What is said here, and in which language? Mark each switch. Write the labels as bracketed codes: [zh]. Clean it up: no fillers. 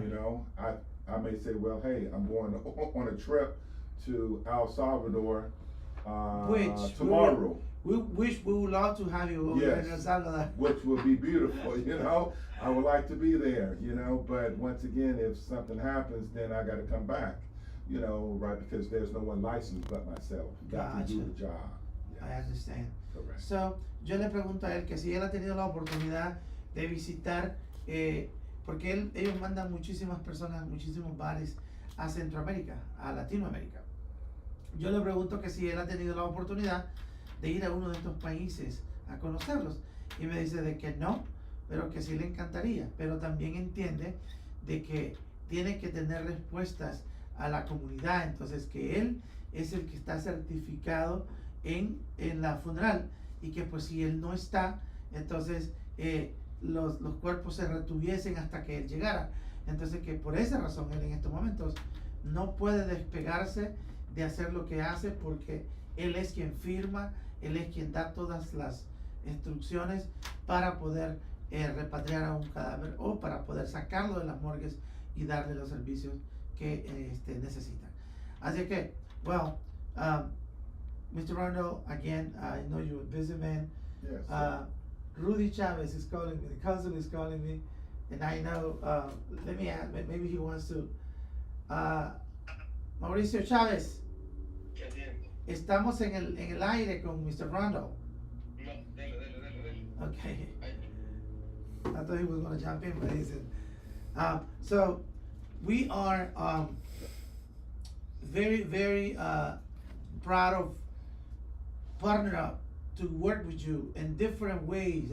[en] You know, I may say, well, hey, I'm going on a trip to El Salvador tomorrow. We wish we would love to have you over Yes. in El Salvador. Which would be beautiful, you know. I would like to be there, you know. But once again, if something happens, then I got to come back, you know, right? Because there's no one licensed but myself. Got to do Gotcha. the job. I Yes. understand. Correct. [es] So, yo le pregunto a él que si él ha tenido la oportunidad de visitar, porque ellos mandan muchísimas personas, muchísimos bares a Centroamérica, a Latinoamérica. Yo le pregunto que si él ha tenido la oportunidad de ir a uno de estos países a conocerlos. Y me dice de que no, pero que sí le encantaría. Pero también entiende de que tiene que tener respuestas a la comunidad. Entonces que él es el que está certificado en la funeral. Y que pues si él no está, entonces los cuerpos se retuviesen hasta que él llegara. Entonces que por esa razón él en estos momentos no puede despegarse de hacer lo que hace, porque él es quien firma, él es quien da todas las instrucciones para poder repatriar a un cadáver o para poder sacarlo de las morgues y darle los servicios que necesitan. Así que, [en] well, [es] Mr. [en] Rondo, again, I know you're a busy man. Yes. Rudy Chavez is calling me, the council is calling me, and I know, let me ask, maybe he wants to. [es] Mauricio Chávez, estamos en el aire con Mr. Rondo. No, dale. [en] Okay. I thought he was gonna jump in, but he said, so we are very, very proud of partner up to work with you in different ways.